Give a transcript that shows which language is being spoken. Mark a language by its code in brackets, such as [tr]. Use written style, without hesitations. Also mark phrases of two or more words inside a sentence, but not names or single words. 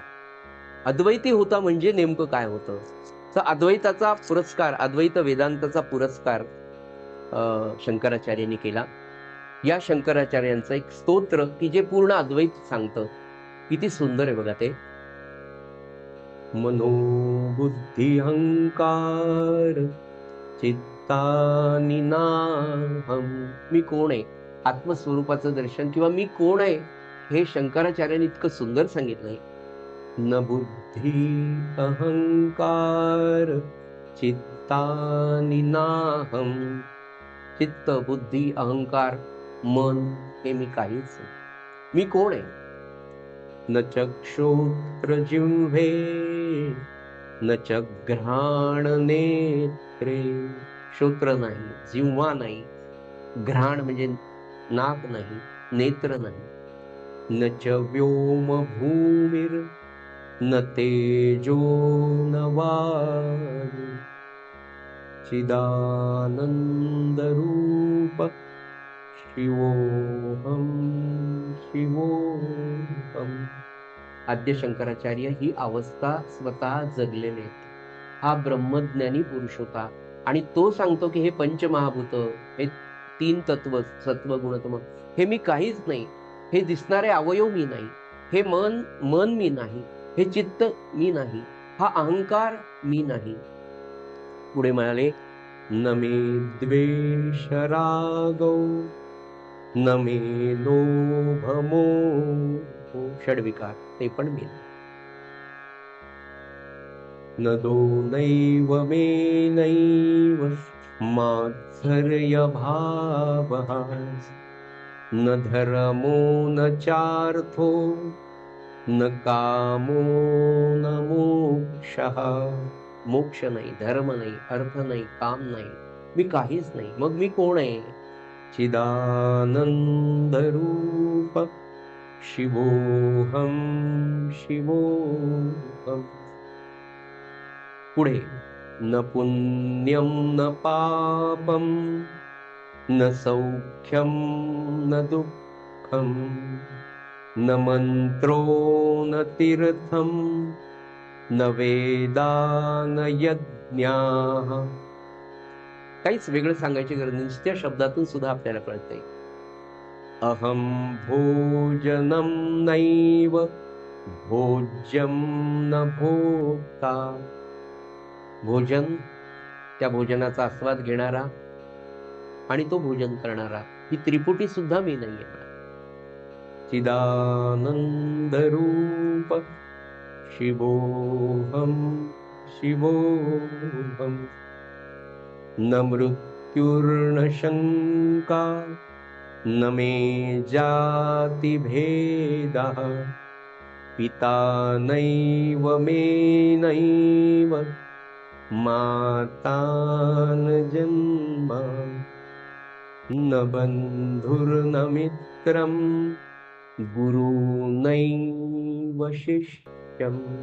[mr] अद्वैती होता म्हणजे नेमकं काय होतं? तर अद्वैताचा पुरस्कार, अद्वैत वेदांताचा पुरस्कार शंकराचार्यांनी केला. या शंकराचार्यांचं एक स्तोत्र की जे पूर्ण अद्वैत सांगतं. किती सुंदर आहे बघा ते. [sa] मनोबुद्धी अहंकार चित्तानि नाहं. [mr] मी कोण आहे, आत्मस्वरूपाचं दर्शन किंवा मी कोण आहे हे शंकराचार्यांनी इतकं सुंदर सांगितलंय. [sa] न बुद्धी अहंकार चित्तानि नाहं. [mr] चित्त बुद्धी अहंकार मन हे मी काहीच नाही. मी कोण आहे? [sa] न चक्षुत्र जिह्वे न च घ्राण नेत्रे. [mr] श्रोत्र नाही, जिव्हा नाही, घ्राण म्हणजे नाक नाही, नेत्र नाही. [sa] न च व्योम भूमिर न तेजो न वायु. चिदानंद रूप शिवोहम शिवोहम. [mr] आद्य शंकराचार्य ही अवस्था स्वतः जगलेले. हा ब्रह्मज्ञानी पुरुष होता आणि तो सांगतो की हे पंचमहाभूत, हे 3 तत्व सत्व गुणतम हे मी काहीच नाही. हे दिसणारे अवयव मी नाही, हे मन मी नाही, हे चित्त मी नाही, हा अहंकार मी नाही. पुढे म्हणाले [sa] न मे द्वेष रागो न मे लोभ मोह. [mr] षड्विकार ते पण मी नाही. [sa] न दोनैव मे नैव मात्सर्य भावः. न धर्मो न चार्थो न कामो न मोक्षः. [mr] मोक्ष नाही, धर्म नाही, अर्थ नाही, काम नाही, मी काहीच नाही. मग मी कोण आहे? [sa] चिदानंद रूप शिवोऽहं शिवोऽहम्. पुढे न पुण्यं न पापं न सौख्यं न दुःखं न मंत्रो न तीर्थं न वेदा न यज्ञाः. [mr] काहीच वेगळं सांगायची गरज नाही, त्या शब्दातून सुद्धा आपल्याला कळतंय. [sa] अहं भोजनं नैव भोज्यं न भोक्ता. [mr] भोजन, त्या भोजनाचा आस्वाद घेणारा आणि तो भोजन करणारा, ही त्रिपुटी सुद्धा मी नाहीये. [sa] चिदानंद रूप शिवोऽहं शिवोऽहम्. न मृत्युर्न शंका न मे जाति भेदः पिता नैव मे नैव माता न जन्म न बंधुर्न मित्रं गुरुनैव शिष्यम्.